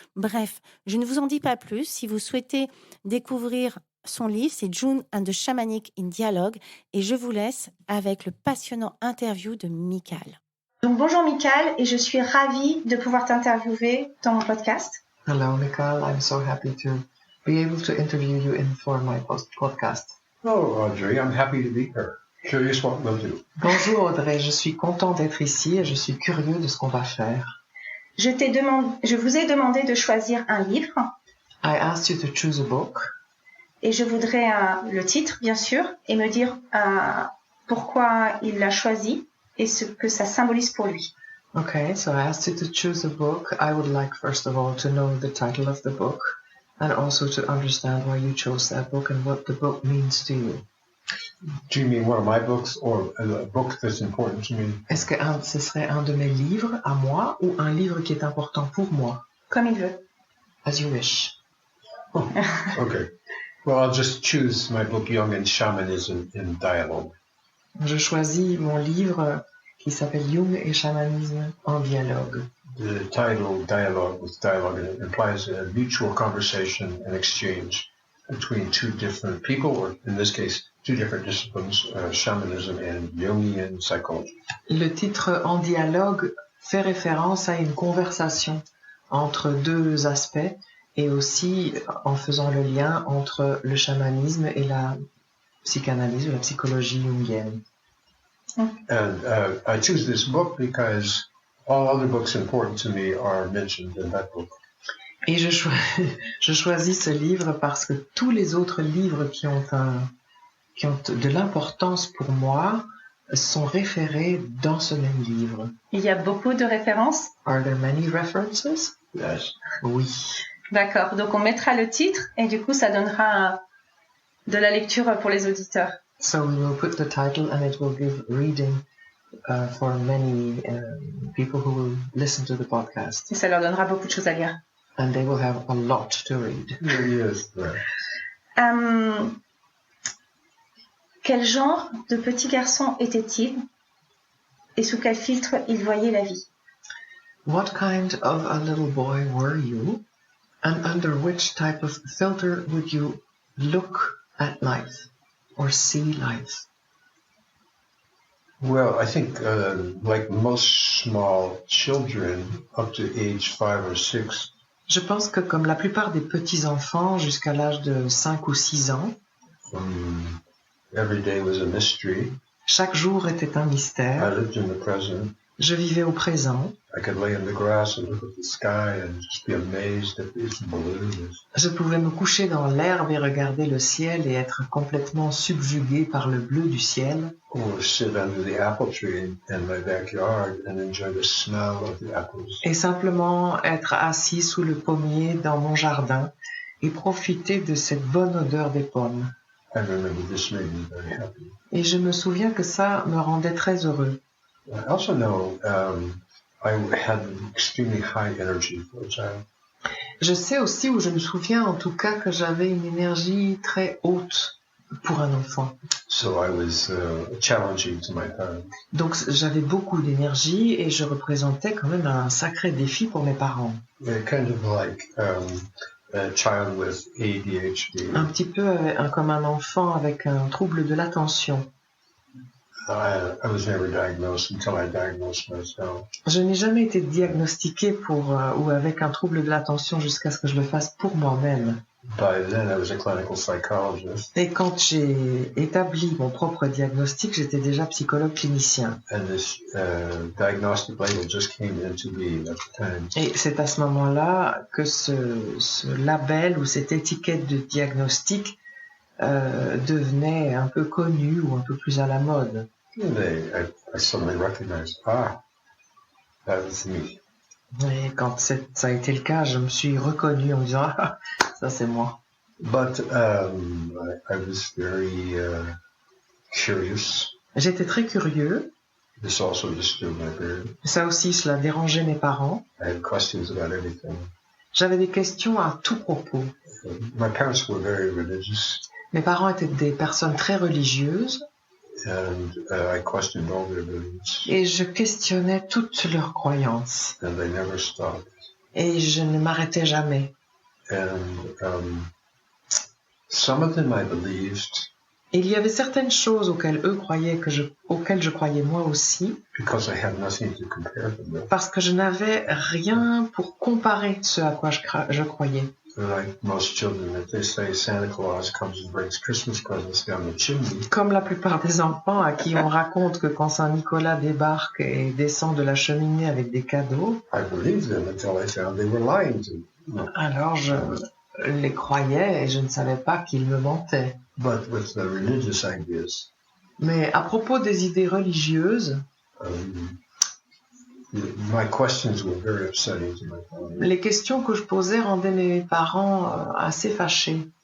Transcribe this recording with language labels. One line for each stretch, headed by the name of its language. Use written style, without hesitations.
French: Bref, je ne vous en dis pas plus. Si vous souhaitez découvrir son livre, c'est Jung and the Shamanic in Dialogue et je vous laisse avec le passionnant interview de Michael. Donc bonjour Michael et je suis ravie de pouvoir t'interviewer dans mon podcast.
English: Hello, Michael. I'm so happy to be able to interview you for my podcast. Hello, Audrey. I'm happy to be here. Curious what we'll do.
French: Bonjour Audrey, je suis content d'être ici et je suis curieux de ce qu'on va faire. Je vous ai demandé de choisir un livre.
English: I asked you to choose a book.
French: Et je voudrais le titre, bien sûr, et me dire pourquoi il l'a choisi et ce que ça symbolise pour lui.
English: Okay, so I asked you to choose a book. I would like, first of all, to know the title of the book and also to understand why you chose that book and what the book means to you. Do you mean one of my books or a book that's important to me?
French: Est-ce que ce serait un de mes livres à moi ou un livre qui est important pour moi? Comme il veut.
English: As you wish. Oh, okay. Well, I'll just choose my book, Jung and Shamanism in Dialogue.
French: Je choisis mon livre qui s'appelle Jung et Chamanisme en dialogue.
English: The title, Dialogue, with dialogue, it implies a mutual conversation and exchange between two different people, or in this case, two different disciplines, shamanism and Jungian psychology.
French: Le titre en dialogue fait référence à une conversation entre deux aspects et aussi en faisant le lien entre le chamanisme et la psychanalyse ou la psychologie jungienne.
English: And I choose this book because all other books important to me are mentioned in that book.
French: Et je choisis ce livre parce que tous les autres livres qui ont de l'importance pour moi sont référés dans ce même livre. Il y a beaucoup de références.
English: Are there many references? Yes.
French: Oui. D'accord, donc on mettra le titre et du coup ça donnera de la lecture pour les auditeurs.
English: So we will put the title and it will give reading for many people who will listen to the podcast.
French: Et ça leur donnera beaucoup de choses à lire.
English: And they will have a lot to read. Yes. Right.
French: Quel genre de petit garçon était-il et sous quel filtre il voyait la vie?
English: What kind of a little boy were you, and under which type of filter would you look at life or see life? Well, I think like most small children up to age 5 or 6,
French: Je pense que comme la plupart des petits-enfants jusqu'à l'âge de 5 ou 6 ans,
English: every day was a mystery.
French: chaque jour était un
English: I
French: mystère.
English: lived in the present.
French: Je vivais au présent.
English: I could lay in the grass and look at the sky and just be amazed at its blue.
French: Je pouvais me coucher dans l'herbe et regarder le ciel et être complètement subjugué par le bleu du ciel.
English: Or sit under the apple tree in my backyard and enjoy the smell of the apples.
French: Et simplement être assis sous le pommier dans mon jardin et profiter de cette bonne odeur des pommes.
English: I remember this made me very happy.
French: Et je me souviens que ça me rendait très heureux.
English: I also know I had extremely high energy for a child.
French: Je sais aussi, ou je me souviens en tout cas, que j'avais une énergie très haute pour un enfant.
English: So I was challenging to my parents.
French: Donc j'avais beaucoup d'énergie et je représentais quand même un sacré défi pour mes parents.
English: Kind of like a child with ADHD.
French: Un petit peu comme un enfant avec un trouble de l'attention.
English: I was never diagnosed until I diagnosed myself.
French: Je n'ai jamais été diagnostiqué ou avec un trouble de l'attention jusqu'à ce que je le fasse pour moi-même.
English: By then, I was a clinical psychologist.
French: Et quand j'ai établi mon propre diagnostic, j'étais déjà psychologue clinicien.
English: And this diagnostic label just came into being at the time.
French: Et c'est à ce moment-là que ce label ou cette étiquette de diagnostic devenait un peu connu ou un peu plus à la mode.
English: And I suddenly recognized, that was me.
French: Et quand ça a été le cas, je me suis reconnu en me disant, ah, ça c'est moi.
English: But I was very curious.
French: J'étais très curieux.
English: This also disturbed my parents.
French: Ça aussi, cela dérangeait mes parents.
English: I had questions about everything.
French: J'avais des questions à tout propos.
English: My parents were very religious.
French: Mes parents étaient des personnes très religieuses.
English: And I questioned all their beliefs.
French: Et je questionnais toutes leurs croyances.
English: And they never stopped.
French: Et je ne m'arrêtais jamais.
English: And some of them I believed.
French: Et il y avait certaines choses auxquelles eux croyaient, auxquelles je croyais moi aussi.
English: Because I had nothing to compare them with.
French: Parce que je n'avais rien pour comparer ce à quoi je croyais.
English: Like most children, if they say Santa Claus comes and brings Christmas presents down the chimney.
French: Comme la plupart des enfants à qui on raconte que quand Saint-Nicolas débarque et descend de la cheminée avec des cadeaux,
English: I believed them until I found they were lying to me.
French: alors je les croyais et je ne savais pas qu'ils me mentaient.
English: But with the religious ideas,
French: Mais à propos des idées religieuses,
English: my questions were very upsetting to my family.
French: les questions que je posais rendaient mes parents assez fâchés.